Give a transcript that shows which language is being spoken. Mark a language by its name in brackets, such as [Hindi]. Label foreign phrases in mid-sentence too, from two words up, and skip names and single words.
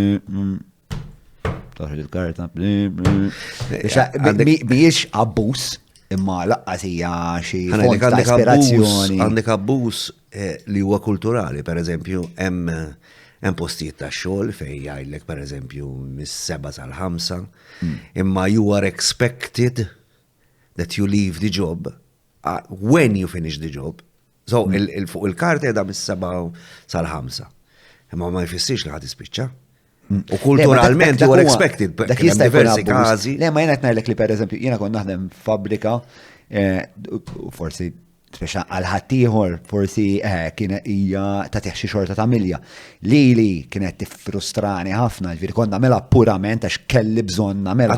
[Maltese] Toħroġ il-karta. Mhijiex abbuż. Imma laqqas hija xi font ta' ispirazzjoni. Għandek abbuż li huwa kulturali, pereżempju hemm postijiet ta' xogħol fejn jgħidlek pereżempju mis-7 sal-5, imma [English] you are expected that you leave the job when you finish the job. [Maltese] So fuq il-karta qiegħda mis-7 sal-5. imma ma jfissirx li ħad ispiċċa. U kulturalment [English] you are expected. [Maltese] Dak jista' jkun diversi każi. Le ma jiena qed ngħidlek li pereżempju jiena kont naħdem f'fabbrika forsi speċa għal ħaddieħor forsi kien hija tagħtih xi xorta ta' milja. Lili kienet tiffrustrani ħafna, ġifieri kont nagħmilha purament għax kelli bżonn nagħmilha.